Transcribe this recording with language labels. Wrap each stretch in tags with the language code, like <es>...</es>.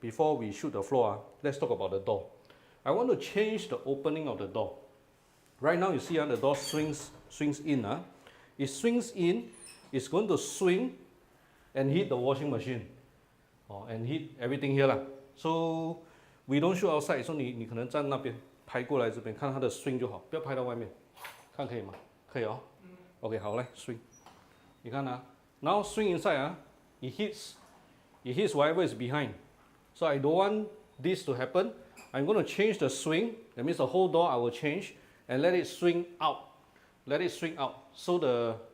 <en>Before we shoot the floor, let's talk about the door. I want to change the opening of the door. Right now, you see the door swings in. It swings in. It's going to swing and hit the washing machine, and hit everything here. So we don't shoot outside.</en> <zh>So 你可能站那边拍过来这边看它的 swing 就好，不要拍到外面。看可以吗？可以哦。OK， 好，来 swing。你看</zh> <en>now swing inside it hits whatever is behind. So I don't want this to happen. I'm going to change the swing. That means the whole door I will change and let it swing out. So the</en>